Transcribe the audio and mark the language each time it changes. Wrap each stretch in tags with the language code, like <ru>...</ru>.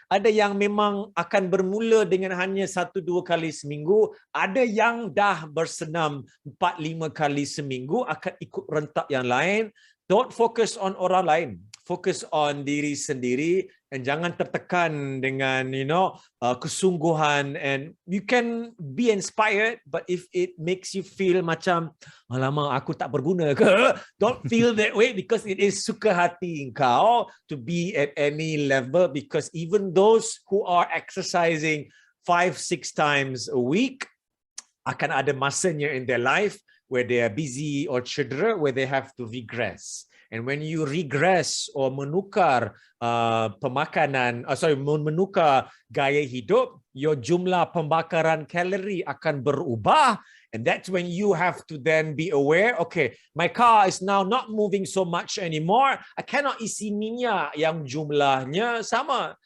<ms>Ada yang memang akan bermula dengan hanya 1-2 kali seminggu. Ada yang dah bersenam 4-5 kali seminggu, akan ikut rentak yang lain.</ms> <en>Don't focus on</en> <ms>orang lain.</ms> <en>Focus on</en> <ms>diri sendiri,</ms> <en>and</en> <ms>jangan tertekan dengan kesungguhan.</ms> <en>And you can be inspired, but if it makes you feel</en> <ms>macam alamak aku tak berguna ke,</ms> <en>don't feel that way, because it is</en> <ms>suka hati engkau</ms> <en>to be at any level. Because even those who are exercising 5-6 times a week</en> <ms>akan ada masanya</ms> <en>in their life where they are busy or cedera, where they have to regress. And when you regress or</en> <ms>menukar menukar gaya hidup,</ms> <en>your</en> <ms>jumlah pembakaran kalori akan berubah.</ms> <en>And that's when you have to then be aware, okay, my car is now not moving so much anymore. I cannot</en> <ms>isi minyak yang jumlahnya sama.</ms>